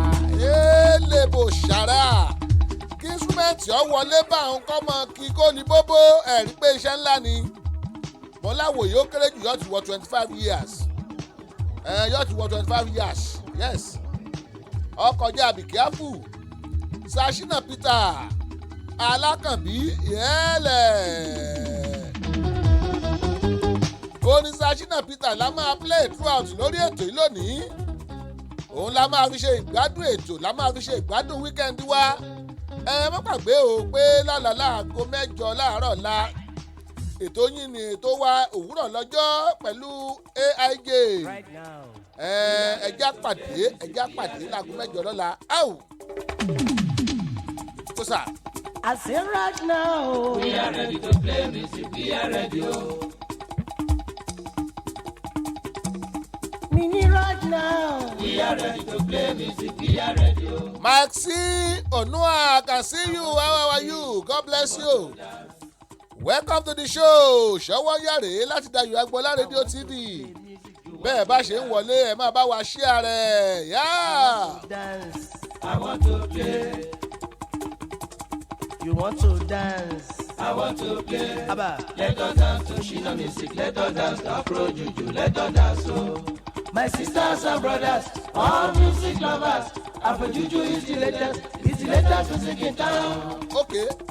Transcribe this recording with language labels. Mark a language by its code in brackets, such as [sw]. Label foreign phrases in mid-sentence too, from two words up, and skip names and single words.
[yo] Ele bò ṣàrà. Kí instrument ó wọlé bá òun kọ́ mọ kí kó ní bóbó, ẹ rí pé iṣẹ́ ńlá ni. Mo láwò yìí ó kéré jù yóò ti wọ [en] twenty-five years. [yo] Ẹ, yóò ti wọ [en] twenty-five years. [yo] Yes. Ó kọjá, [en] be careful. Sashina Peter, Alákànbí, [yo] yẹ́lẹ̀. Orin Sashina Peter la máa [en] play throughout [yo] lórí ètò yìí lónìí. Òun la máa fi ṣe ìgbádùn ètò, la máa fi ṣe [en] ìgbádùn weekend [yo] wa. Ẹ má gbàgbé o pé lọ́la láago mẹ́jọ láàárọ̀ la, ètò yín ni ètò wa Òwúrọ̀ Lọ́jọ́ pẹ̀lú A I J. [en] Right now. [yo] Ẹ, ẹ jẹ́ á pàdé, ẹ jẹ́ á pàdé láago mẹ́jọ lọ́la. Áù! Tó sà. [en] I say right now. We are ready to play music, we are ready, oh. [yo] Mi ní [en] right now. We are ready to play music, we are ready, oh. Maxine Onua, I can see you. How are you? God bless you. Welcome to the show. [yo] Ṣọwọ́ yá rèé láti Dayọ̀ Agboola Radio T V. Bẹ́ẹ̀ bá ṣe ń wọlé, ẹ máa bá wa share rẹ̀. Yá! [en] I want to dance. I want to play. You want to dance? I want to play. Abba. Let us dance to Shina music. Let us dance to Afro Juju. Let us dance, oh. My sisters and brothers, all music lovers, Afro Juju is the latest. It's the latest music in town. Okay.